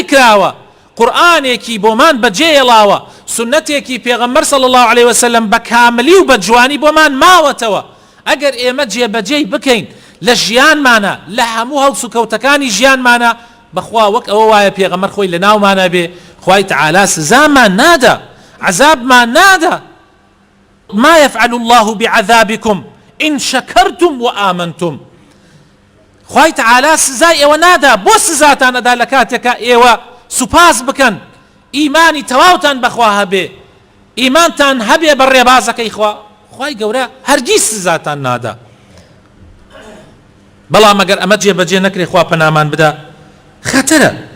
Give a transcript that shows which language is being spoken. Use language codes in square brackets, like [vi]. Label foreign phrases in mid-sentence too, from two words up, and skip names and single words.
[ckb] کراوە قورئانێکی بۆمان بەجێهێڵاوە سنەتێکی پێغەمبەر [ar] صلی الله عليه وسلم [ckb] بە کاملی و بە جوانی بۆمان ماوەتەوە ئەگەر ئێمە جێبەجێی بکەین لە ژیانمانە لە هەموو هەڵس و کەوتەکانی ژیانمانە بەخوا وەک ئەوە وایە پێغەمبەر خۆی لە ناومانە بێ خوای تعالی سزامان نادا عەذابمان نادا [ar] ما يفعل الله بعذابكم إن شكرتم وآمنتم [ckb] خوای تعالی سزای ئێوە نادا بۆ سزاتان ئەدا لە کاتێکە ئێوە سوپاس بکەن ئیمانی تەواوتان بەخوا هەبێ ئیمانتان هەبێ بە ڕێبازەکەی خوا خوای گەورە هەرگیز سزاتان نادا بەڵام ئەگەر ئەمە جێبەجێ نەکرێ خوا پەنامان بدا خەتەرە